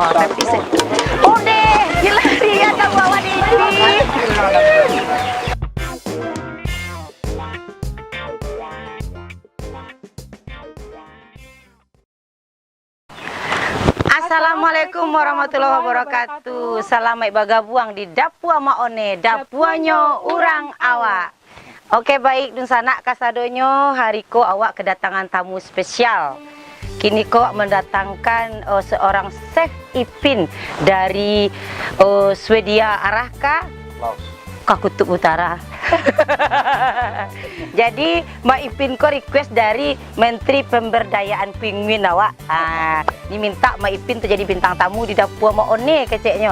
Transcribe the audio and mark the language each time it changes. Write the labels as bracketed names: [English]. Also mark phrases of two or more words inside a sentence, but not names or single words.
[Indonesian] Tapi udah gila dia tak bawa di sini. [Arabic] السلام عليكم ورحمة الله وبركاته. [Minangkabau] Selamat bagabuang di Dapua Maone, Dapuanyo urang awak. Oke baik dun sanak kasadonyo hari ko awak kedatangan tamu spesial. Kini ko mendatangkan seorang chef Ipin dari Swedia arah ke Kutub Utara. Jadi Mbak Ipin ko request dari Menteri Pemberdayaan Penguin awak. Diminta Mbak Ipin tuh jadi bintang tamu di Dapua Maone keceknya.